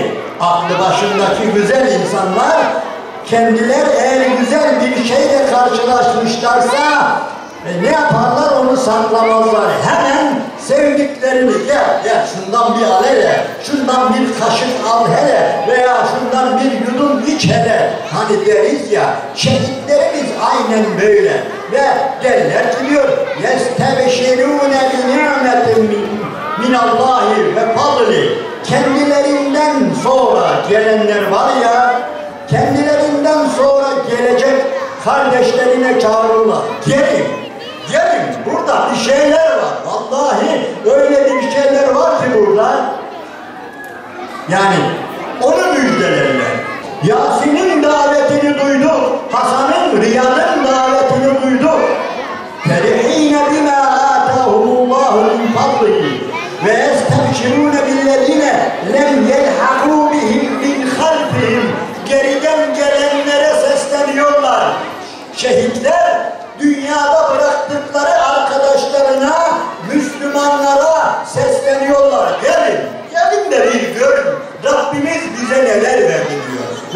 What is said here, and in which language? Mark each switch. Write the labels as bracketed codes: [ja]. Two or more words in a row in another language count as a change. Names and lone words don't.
[tr] Aklı başındaki güzel insanlar kendiler eğer güzel bir şeyle karşılaşmışlarsa ne yaparlar? Onu saklamazlar. Hemen sevdiklerini gel şundan bir al hele, şundan bir kaşık al hele veya şundan bir yudum iç hele. Hani deriz ya, şehitlerimiz aynen böyle ve derler ki diyor [ar] يَسْتَبْشِرُونَ بِنِعْمَةٍ مِنَ اللّٰهِ وَفَضْلِ. [tr] Kendilerinden sonra gelenler var ya, kendilerinden sonra gelecek kardeşlerine çağırırlar. Gelin, burada bir şeyler var. Vallahi öyle bir şeyler var ki burada. Yani onu müjdelerler. Yasin'in davetini duyduk. Hasan'ın, Riyad'ın davetini duyduk. [ar] فَرِح۪ينَ بِمَا آتَاهُمُ اللّٰهُ مِنْ فَضْلِهِ وَيَسْتَبْشِرُونَ بِالَّذ۪ينَ لَمْ يَلْحَقُوا بِهِمْ مِنْ خَلْفِهِمْ. [tr] Geriden gelenlere sesleniyorlar. Şehitler dünyada bıraktıkları arkadaşlarına, Müslümanlara sesleniyorlar. Gelin de bir görün. bize neler verdi diyor.